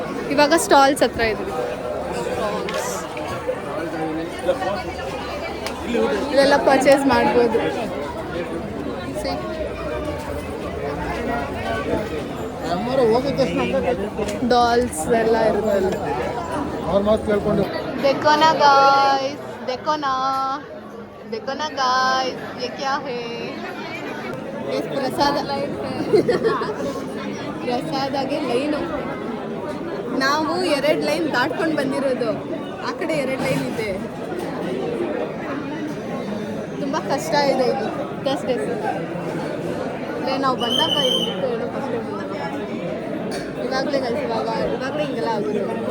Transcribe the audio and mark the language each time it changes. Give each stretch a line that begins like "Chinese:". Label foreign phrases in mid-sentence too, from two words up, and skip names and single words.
Kannada: ಇವಾಗ ಸ್ಟಾಲ್ಸ್ ಹತ್ರ ಇದ್ವಿ. ಇಲ್ಲೆಲ್ಲ ಪರ್ಚೇಸ್ ಮಾಡ್ಬೋದು. ಡಾಲ್ಸ್ ಎಲ್ಲ ಇರುತ್ತಲ್ಲ.
Hindi: देखो ना गाइस ये क्या है?
Kannada: ಪ್ರಸಾದಾಗೆ ಲೈನು. ನಾವು 2 ಲೈನ್ ದಾಟ್ಕೊಂಡು ಬಂದಿರೋದು. ಆ ಕಡೆ 2 ಲೈನ್ ಇದೆ. ತುಂಬ ಕಷ್ಟ ಇದೆ ಇಲ್ಲಿ ಟೆಸ್ಟ್ ಇಲ್ಲೇ ನಾವು ಬಂದಾಗ ಹೆಂಗಿತ್ತು ಹೇಳೋ ಫಸ್ಟ್ ಇವಾಗಲೇ ಇವಾಗಲೇ ಹಿಂಗೆಲ್ಲ ಆಗೋದು.